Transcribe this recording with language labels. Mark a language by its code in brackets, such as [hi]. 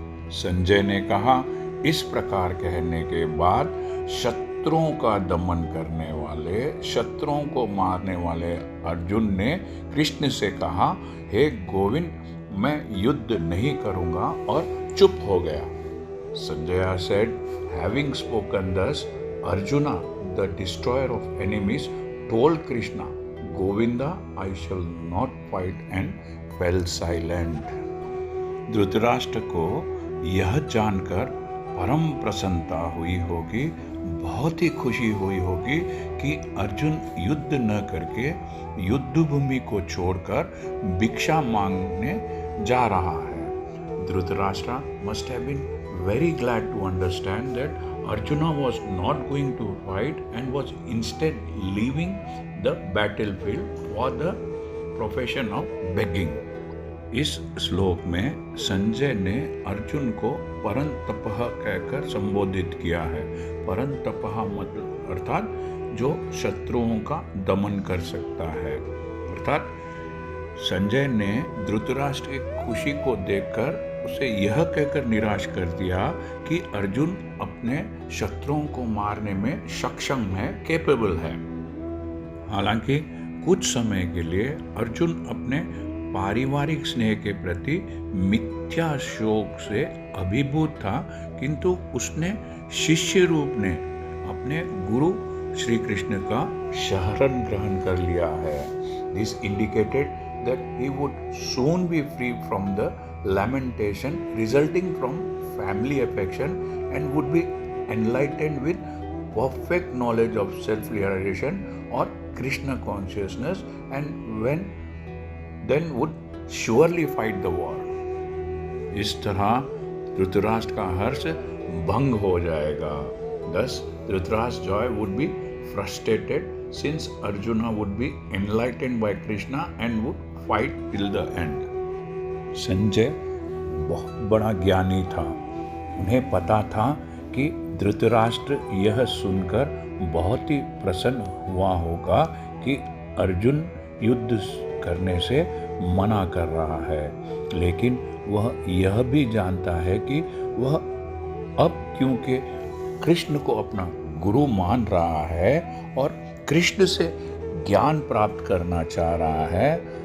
[hi] संजय ने कहा, इस प्रकार कहने के बाद शत्रुओं का दमन करने वाले, शत्रुओं को मारने वाले अर्जुन ने कृष्ण से कहा, हे गोविंद, मैं युद्ध नहीं करूंगा, और चुप हो गया। [en] Sanjay said, having spoken thus, Arjuna, the destroyer of enemies, told Krishna, Govinda, I shall not fight, and fell silent. [hi] Dhritarashtra को यह जानकर परम प्रसन्नता हुई होगी, बहुत ही खुशी हुई होगी कि अर्जुन युद्ध न करके युद्ध भूमि को छोड़कर भिक्षा मांगने जा रहा है। [en] Dhritarashtra must have been very glad to understand that Arjuna was not going to fight and was instead leaving the battlefield for the profession of begging. [hi] इस श्लोक में संजय ने अर्जुन को परंतपः कहकर संबोधित किया है। परंतपः मतलब अर्थात जो शत्रुओं का दमन कर सकता है। अर्थात संजय ने धृतराष्ट्र की खुशी को देखकर उसे यह कहकर निराश कर दिया कि अर्जुन अपने शत्रुओं को मारने में सक्षम है, कैपेबल है। हालांकि कुछ समय के लिए अर्जुन अपने पारिवारिक स्नेह के प्रति मिथ्या शोक से अभिभूत था, किंतु उसने शिष्य रूप में अपने गुरु श्री कृष्ण का शरण ग्रहण कर लिया है। [en] This indicated that he would soon be free from the lamentation resulting from family affection and would be enlightened with perfect knowledge of self-realization or Krishna consciousness, and then would surely fight the war. [hi] इस तरह धृतराष्ट्र का हर्ष भंग हो जाएगा। [en] Thus, Dhritarashtra's joy would be frustrated since Arjuna would be enlightened by Krishna and would fight till the end. [hi] Sanjay बहुत बड़ा ज्ञानी था। उन्हें पता था कि धृतराष्ट्र यह सुनकर बहुत ही प्रसन्न हुआ होगा कि अर्जुन युद्ध करने से मना कर रहा है, लेकिन वह यह भी जानता है कि वह अब क्योंकि कृष्ण को अपना गुरु मान रहा है और कृष्ण से ज्ञान प्राप्त करना चाह रहा है,